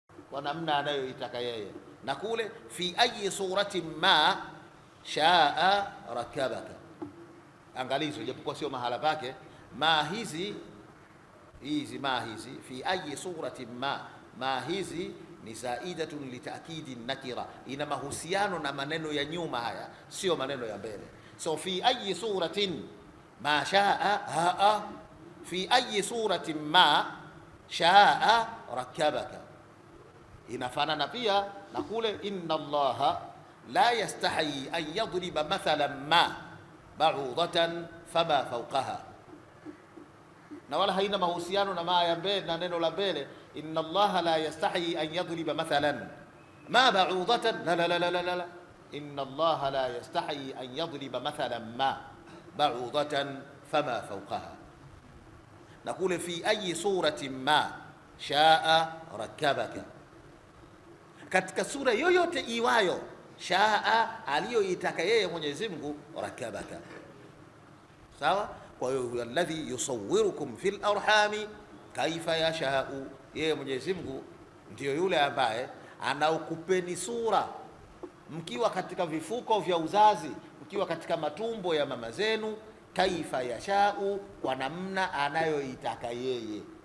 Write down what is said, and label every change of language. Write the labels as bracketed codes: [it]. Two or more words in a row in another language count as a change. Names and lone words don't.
[sw] kwa namna anayoitaka yeye, na kule [ar] في أي صورة ما شاء ركبك. [sw] Angalizo, japokuwa sio mahala pake. Ma hizi [ar] في أي صورة ما [sw] hizi ni [ar] زائدة لتأكيد النكرة, [sw] ina mahusiano na maneno ya nyuma, haya sio maneno ya mbele. So [ar] في أي صورة ما شاء في أي صورة ما شاء ركبك, [sw] inafanana pia na kule [ar] إن الله لا يستحيي أن يضرب مثلا ما بعوضة فما فوقها, [sw] na wala haina mahusiano na ma ya mbele na neno la mbele. [ar] إن الله لا يستحيي أن يضرب مثلا ما بعوضة، لا. إن الله لا يستحيي أن يضرب مثلا ما بعوضة فما فوقها, [sw] na kule [ar] في أي صورة ما شاء ركبك, [sw] katika sura yoyote iwayo shaa aliyoitaka yeye Mwenyezi Mungu, [ar] rakabaka. [sw] Sawa. Kwa hiyo [ar] الذي يصوركم في الأرحام كيف يشاء, [sw] yeye Mwenyezi Mungu ndiyo yule ambaye anaokupeni sura mkiwa katika vifuko vya uzazi, mkiwa katika matumbo ya mama zenu, [ar] كيف يشاء, [sw] kwa namna anayoitaka yeye.